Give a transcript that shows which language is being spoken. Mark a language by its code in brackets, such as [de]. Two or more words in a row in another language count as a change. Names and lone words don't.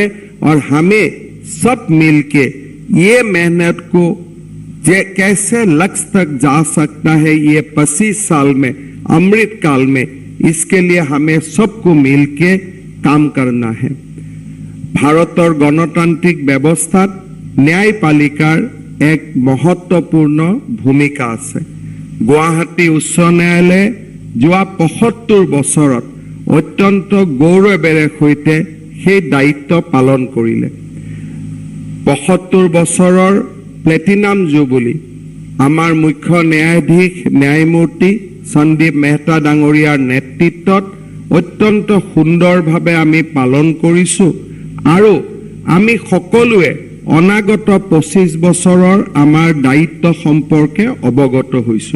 [hi] और हमें सब मिलके ये मेहनत को कैसे लक्ष्य तक जा सकता है, ये 25 साल में अमृत काल में, इसके लिए हमें सबको मिलके काम करना है। [as] ভাৰতৰ গণতান্ত্ৰিক ব্যৱস্থা ন্যায়পালিকাৰ এক মহত্বপূৰ্ণ ভূমিকা আছে। गुवाहाटी उच्च न्यायालय যোৱা ৭৫ বছৰত অত্যন্ত গৌৰৱেৰে সৈতে সেই দায়িত্ব পালন কৰিলে। ৭৫ বছৰৰ প্লেটিনাম জুবিলী আমাৰ মুখ্য ন্যায়াধীশ ন্যায়মূৰ্তি সন্দীপ মেহতা ডাঙৰীয়াৰ নেতৃত্বত অত্যন্ত সুন্দৰভাৱে আমি পালন কৰিছোঁ আৰু আমি সকলোৱে অনাগত 25 বছৰৰ আমাৰ দায়িত্ব সম্পৰ্কে অৱগত হৈছোঁ।